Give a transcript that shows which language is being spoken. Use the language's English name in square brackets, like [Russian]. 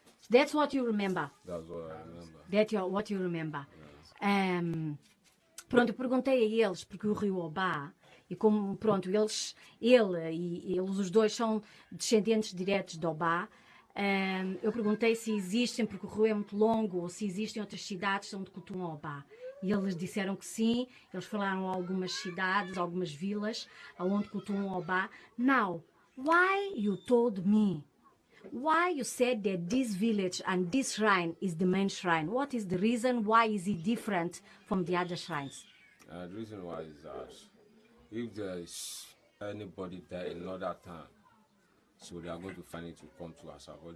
[English] That's what you remember. That's what I remember. That's what you remember. [Portuguese] Pronto, eu perguntei a eles, porque o rio Oba, e como, pronto, eles os dois são descendentes diretos de Oba, eu perguntei se existem, porque o rio é muito longo, ou se existem outras cidades onde cultuam Oba. E eles disseram que sim, eles falaram algumas cidades, algumas vilas, onde cultuam Oba. [English] Now, why you told me? Why you said that this village and this shrine is the main shrine? What is the reason? Why is it different from the other shrines? The reason why is that if there is anybody there in another town, so they are going to find it to come to Asabo.